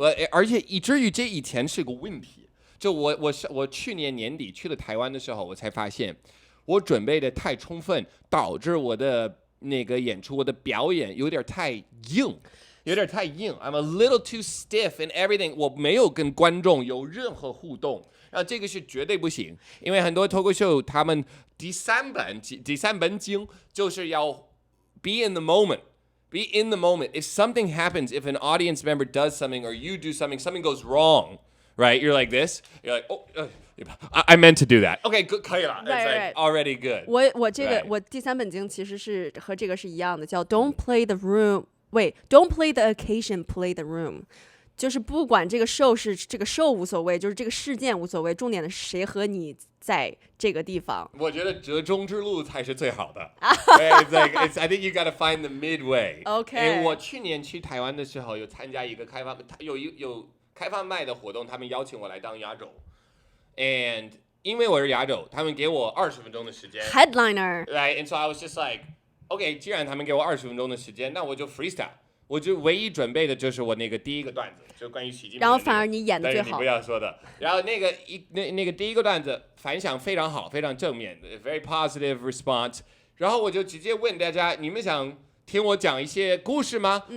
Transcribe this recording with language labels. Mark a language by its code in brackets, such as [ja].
[zh] 而且以至于这以前是个问题。就我去年年底去了台湾的时候，我才发现我准备的太充分，导致我的那个演出，我的表演有点太硬。 [en] I'm a little too stiff in everything。 [zh] 我没有跟观众有任何互动，然后这个是绝对不行。因为很多脱口秀他们第三本经就是要 [en] be in the moment。 Be in the moment. If something happens, if an audience member does something or you do something, something goes wrong, right? You're like this. You're like, oh, I meant to do that. Okay, good. [zh] 可以了。 [en] It's like already good. [zh] 我第三本经其实是和这个是一样的，叫 [en] Don't play the room. Wait, don't play the occasion, play the room. [zh] 就是不管这个是这个无所谓，就是这个事件无所谓，重点的是谁和你在这个地方。我觉得折中之路才是最好的。 [en] I think you gotta find the midway. OK。 [zh] 我去年去台湾的时候，有参加一个有开放麦的活动，他们邀请我来当压轴。 And 因为我是压轴，他们给我20分钟的时间。 [en] Headliner. Right, and so I was just like, OK， [zh] 既然他们给我20分钟的时间，那我就 freestyle。我就唯一准备的就是我那个第一个段子，就关于习近平。然后反而你演的最好。你不要说的。然后那个第一个段子反响非常好，非常正面 ， [en] very positive response。 [zh] 然后我就直接问大家，你们想听我讲一些故事吗？